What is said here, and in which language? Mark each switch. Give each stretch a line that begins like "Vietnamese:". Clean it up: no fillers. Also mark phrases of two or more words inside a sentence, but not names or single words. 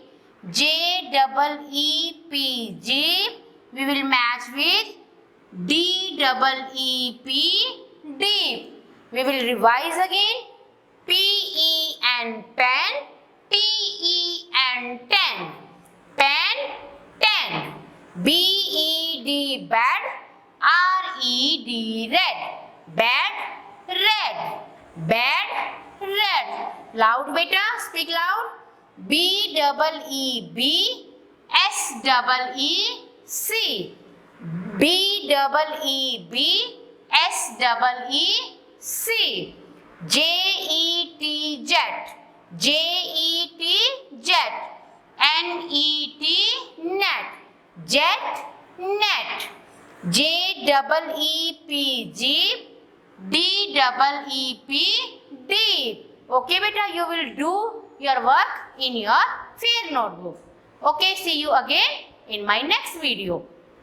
English: J, double E, P, jeep. We will match with D, double E, P, deep. We will revise again. P, E, and pen. T, E, and 10. Pen, 10. B, E, D, bed. R, E, D, red. Bed, red. Bed, red. Loud beta, speak loud. B, double E, B. S, double E, C. B, double E, B. S, double E, C. J, E, T, jet. J, E, T, jet. N, E, T, net. Jet, net. J, double E, P, jeep. D, double E, P, deep. Okay, beta, you will do your work in your fair notebook. Okay, see you again in my next video.